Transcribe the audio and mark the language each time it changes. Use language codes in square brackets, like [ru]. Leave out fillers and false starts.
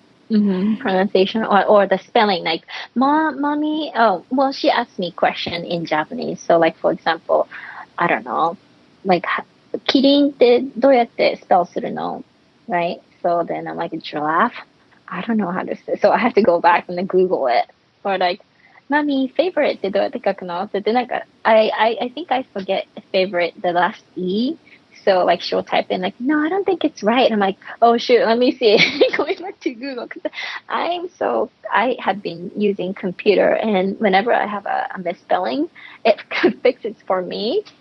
[en] Pronunciation or the spelling, like mommy. Oh, well, she asked me question in Japanese. So, like for example, I don't know, like kidding [ja] ってどうやって [en] spell [ja] するの? [en] Right? So then I'm like giraffe. I don't know how to say. So I have to go back and then Google it. Or like, mommy favorite [ja] ってどうやって書くの? ってなんか [en] I think I forget favorite the last e. So like she'll type in like, no, I don't think it's right. I'm like, oh shoot, let me see. Going back to Google because I have been using computer and whenever I have a misspelling, it fixes for me.